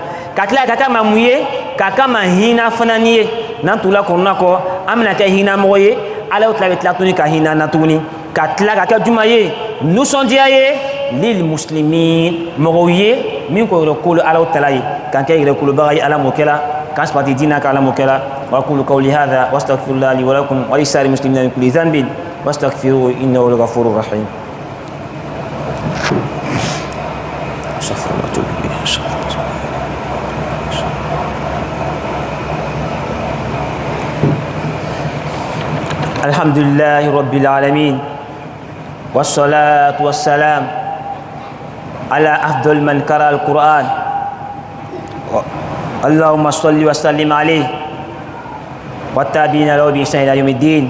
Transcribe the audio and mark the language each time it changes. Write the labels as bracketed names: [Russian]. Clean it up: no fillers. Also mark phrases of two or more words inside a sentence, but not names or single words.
[Bambara] ka tila ka kan ma mun ye k'a kan ma hinɛ fana ni ye n'an tugula kuruna kɔ an bɛna kɛ hinɛmɔgɔ ye ala tila bɛ tila tuguni ka hinɛ na tuguni ka tila ka kɛ juma ye nisɔndiya ye [Arabic] للمسلمين [Bambara] mɔgɔw ye min ko yɛrɛkolo alaw tala ye k'an kɛ yɛrɛkolobaga ye ala m'o kɛ la k'an sabati diinɛ kan ala m'o kɛ la [Arabic] وأقول قولي هذا وأستغفر الله لي ولكم ولسائر المسلمين من كل ذنب فاستغفروه إنه لغفور رحيم. الحمد لله رب العالمين والصلاة والسلام على أفضل من قرأ القرآن اللهم صل وسلم عليه وتابعين له بإحسان إلى يوم الدين.